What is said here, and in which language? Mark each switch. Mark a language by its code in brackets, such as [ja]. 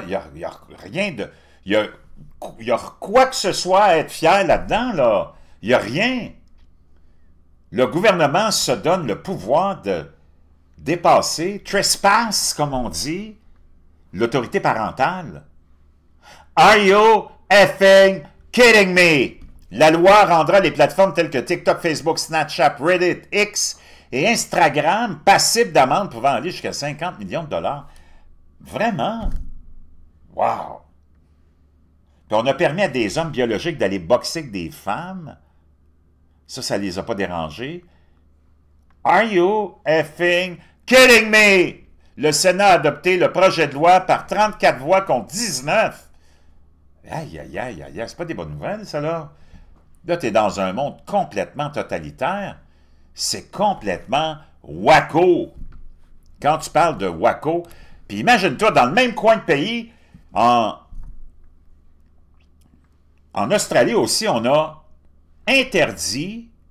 [fr] Il y a rien de. Il y a quoi que ce soit à être fier là-dedans, là. Il n'y a rien. Le gouvernement se donne le pouvoir de dépasser, trespass, comme on dit, l'autorité parentale. [en] Are you effing kidding me? [fr] La loi rendra les plateformes telles que TikTok, Facebook, Snapchat, Reddit, X et Instagram passibles d'amende pouvant aller jusqu'à 50 millions de dollars. Vraiment? Wow! Puis on a permis à des hommes biologiques d'aller boxer avec des femmes. Ça les a pas dérangés. [en] Are you effing kidding me? [fr] Le Sénat a adopté le projet de loi par 34 voix contre 19. Aïe, aïe, aïe, aïe, c'est pas des bonnes nouvelles, ça, là. Là, t'es dans un monde complètement totalitaire. C'est complètement wacko. Quand tu parles de wacko, puis imagine-toi, dans le même coin de pays, en Australie aussi, on a interdit